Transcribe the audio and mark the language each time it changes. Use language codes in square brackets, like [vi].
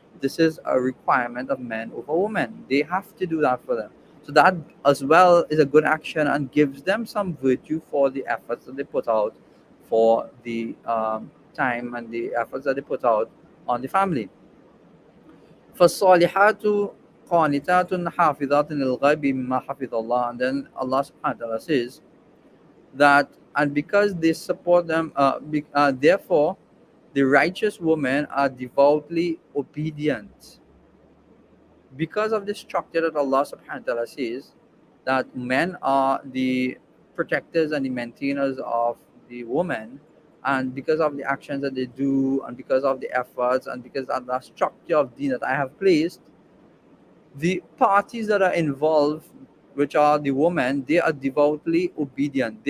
[en] This is a requirement of men over women. They have to do that for them. So that as well is a good action and gives them some virtue for the efforts that they put out, for the time and the efforts that they put out on the family. [ar] فالصالحات قانتات حافظات للغيب مما حفظ Allah. [en] And then Allah subhanahu wa ta'ala says that, and because they support them, therefore the righteous women are devoutly obedient. Because of the structure that Allah subhanahu wa ta'ala says that men are the protectors and the maintainers of the woman, and because of the actions that they do, and because of the efforts, and because of the structure of deen that I have placed, the parties that are involved, which are the women, they are devoutly obedient.